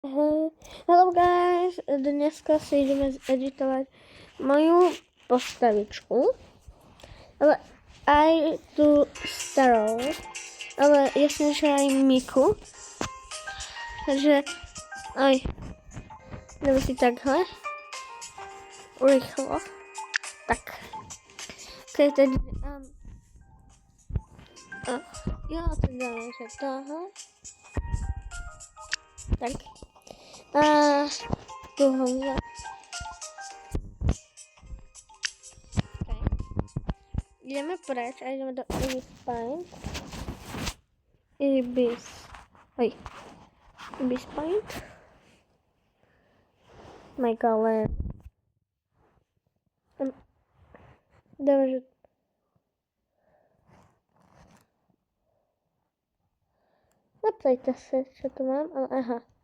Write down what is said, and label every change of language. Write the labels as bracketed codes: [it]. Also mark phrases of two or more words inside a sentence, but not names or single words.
[en] Hello guys, [sk] dneska si ideme zeditovať moju postavičku, ale aj tú starou, ale jasne, že aj Miku, takže aj dáme si takhle, rýchlo, tak, ok, [cs] teď jo, teď dáme, že tohle, tak. A tohle. Okay. [sk] Ideme preč a ideme do Ibis Paint. Ibis Paint. [en] My color. [sk] Dáme, že [cs] neptejte se, [sk] čo tu mám, ale aha.